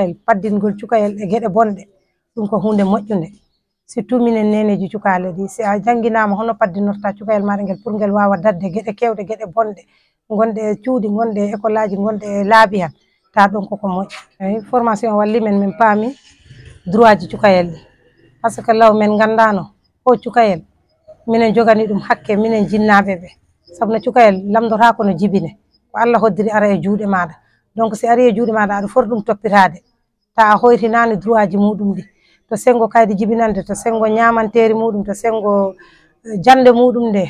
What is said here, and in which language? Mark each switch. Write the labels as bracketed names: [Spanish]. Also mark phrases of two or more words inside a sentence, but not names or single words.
[Fula] cukayel e gueɗe bonɗe ɗum ko hunde moƴƴude surtout minen neneji cukale ɗi si a jangguinama hono paddinorta cukayel maɗa ngel pour ngel wawa dadde gueɗe kewɗe gueɗe bonɗe gonde e cuuɗi gonde e école aji gonde e laabi han ta ɗon koko moƴƴi eyi formation walli men min paami droit ji cukayel ɗi [French] par ce que [Fula] law men gandano o cukayel minen jogani ɗum hakke minen jinnaɓe ɓe sabu no cukayel lamdota kono jibine ko Allah hoddiri ara e juuɗe maɗa donc si ari e juuɗe maɗa aɗa foti ɗum toppitade ta a hoytinani droit ji muɗum ɗi to sengo kayde jibinande to sengo ñamanteri muɗum to sengo jande muɗum nde hano